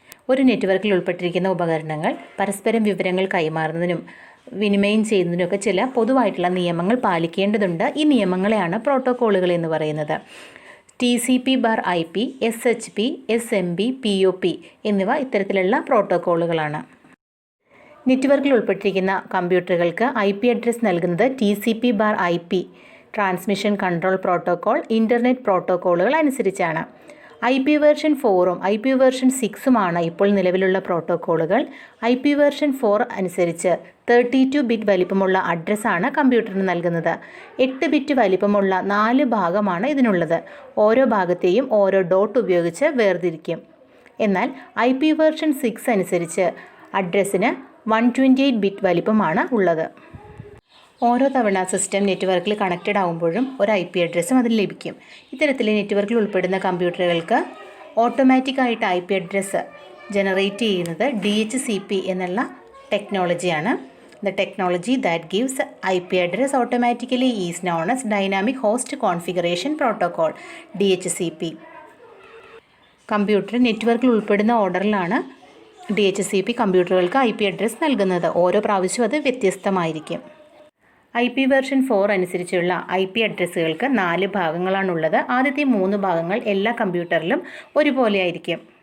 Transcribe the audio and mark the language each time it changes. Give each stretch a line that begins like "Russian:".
Malayalam: ഒരു നെറ്റ്വർക്കിൽ ഉൾപ്പെട്ടിരിക്കുന്ന ഉപകരണങ്ങൾ പരസ്പരം വിവരങ്ങൾ കൈമാറുന്നതിനും വിനിമയം ചെയ്യുന്നതിനൊക്കെ ചില പൊതുവായിട്ടുള്ള നിയമങ്ങൾ പാലിക്കേണ്ടതുണ്ട്. ഈ നിയമങ്ങളെയാണ് പ്രോട്ടോക്കോളുകൾ എന്ന് പറയുന്നത്. TCP/IP, SHP, SMB, POP എന്നിവ ഇത്തരത്തിലുള്ള പ്രോട്ടോക്കോളുകളാണ്. നെറ്റ്വർക്കിൽ ഉൾപ്പെട്ടിരിക്കുന്ന കമ്പ്യൂട്ടറുകൾക്ക് IP അഡ്രസ്സ് നൽകുന്നത് TCP/IP transmission control protocol, internet പ്രോട്ടോക്കോളുകൾ അനുസരിച്ചാണ്. IP വേർഷൻ 4ഉം IP വേർഷൻ 6ഉമാണ് ഇപ്പോൾ നിലവിലുള്ള പ്രോട്ടോക്കോളുകൾ. IP വേർഷൻ 4 അനുസരിച്ച് 32 ബിറ്റ് വലിപ്പമുള്ള അഡ്രസ്സാണ് കമ്പ്യൂട്ടറിന് നൽകുന്നത്. 8 ബിറ്റ് വലിപ്പമുള്ള 4 ഭാഗമാണ് ഇതിനുള്ളത്. ഓരോ ഭാഗത്തെയും ഓരോ ഡോട്ട് ഉപയോഗിച്ച് വേർതിരിക്കും. എന്നാൽ IP വേർഷൻ 6 അനുസരിച്ച് അഡ്രസ്സിന് 128 ബിറ്റ് വലിപ്പമാണ് ഉള്ളത്. ഓരോ തവണ സിസ്റ്റം നെറ്റ്വർക്കിൽ കണക്റ്റഡ് ആകുമ്പോഴും ഒരു IP അഡ്രസ്സും അതിൽ ലഭിക്കും. ഇത്തരത്തിൽ നെറ്റ്വർക്കിൽ ഉൾപ്പെടുന്ന കമ്പ്യൂട്ടറുകൾക്ക് ഓട്ടോമാറ്റിക്കായിട്ട് IP അഡ്രസ്സ് ജനറേറ്റ് ചെയ്യുന്നത് DHCP എന്നുള്ള ടെക്നോളജിയാണ്.
English: The technology that gives IP address automatically is known as Dynamic Host Configuration Protocol, DHCP.
Malayalam: Computer നെറ്റ്വർക്കിൽ ഉൾപ്പെടുന്ന ഓർഡറിലാണ് DHCP കമ്പ്യൂട്ടറുകൾക്ക് IP അഡ്രസ്സ് നൽകുന്നത്. ഓരോ പ്രാവശ്യവും അത് വ്യത്യസ്തമായിരിക്കും. IP വേർഷൻ 4 അനുസരിച്ചുള്ള IP അഡ്രസ്സുകൾക്ക് 4 ഭാഗങ്ങളാണുള്ളത്. ആദ്യത്തെ 3 ഭാഗങ്ങൾ എല്ലാ കമ്പ്യൂട്ടറിലും ഒരുപോലെ ആയിരിക്കും.